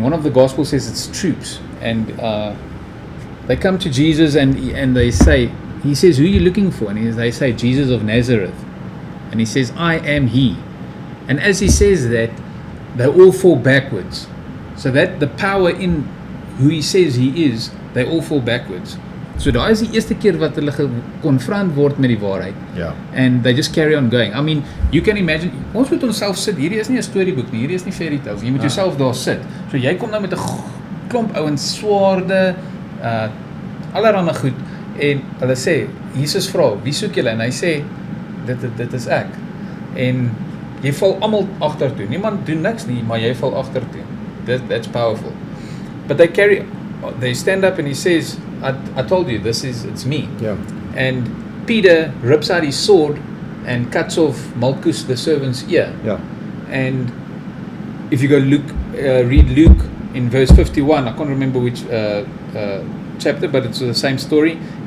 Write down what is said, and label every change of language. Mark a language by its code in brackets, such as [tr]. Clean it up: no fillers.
[en] One of the Gospels says it's troops, and they come to Jesus and they say, he says, who are you looking for? And they say, Jesus of Nazareth. And he says, I am he. And as he says that, they all fall backwards. So that the power in who he says he is, they all fall backwards. [af] So daar is die eerste keer wat hulle gekonfront word met die waarheid. Ja. [en] And they just carry on going. I mean, you can imagine, [af] ons moet onsself sit, hierdie is nie 'n storieboek nie, hierdie is nie fairy tales, jy moet jouself daar sit. So jy kom nou met 'n klomp ouens swaarde, allerhande goed, en hulle sê, Jesus vra, wie soek julle? En hy sê, dit is ek. En jy val almal agtertoe. Niemand doen niks nie, maar jy val agtertoe. [en] That's powerful. But they stand up and he says, I told you, it's me. [af] Ja. [en] And Peter rips out his sword and cuts off Malchus, the servant's ear. [af] Ja. [en] And if you go read Luke in verse 51, I can't remember which chapter, but it's the same story.